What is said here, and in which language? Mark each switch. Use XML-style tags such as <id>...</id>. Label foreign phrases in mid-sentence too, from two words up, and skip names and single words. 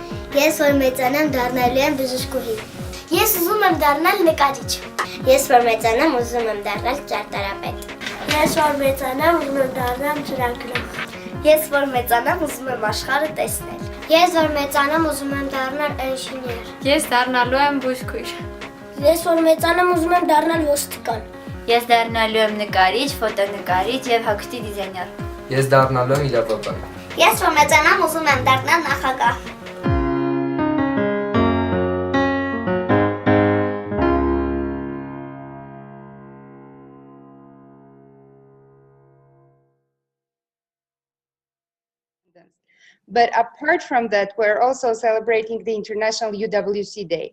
<hy>Ես որ մեծանամ դառնալու եմ բժշկուհի։ Ես ուզում եմ դառնալ նկարիչ։ Ես որ մեծանամ ուզում եմ դառնալ ճարտարապետ։ Ես որ մեծանամ ուզում եմ դառնալ ծրագրող։ Ես որ մեծանամ ուզում եմ աշխարհը տեսնել։ Ես որ մեծանամ ուզում եմ դառնալ ինժեներ։ Ես դառնալու եմ բուժքույր։ Ես որ մեծանամ ուզում եմ դառնալ ոստիկան։ Ես դառնալու եմ նկարիչ, ֆոտոնկարիչ եւ հագուստի դիզայներ։ Ես դառնալու եմ իրավաբան։ Ես որ մեծանամ ուզում եմ դառնալ նախագահ։</hy> <en>But apart from that, we're also celebrating the International UWC Day.</en>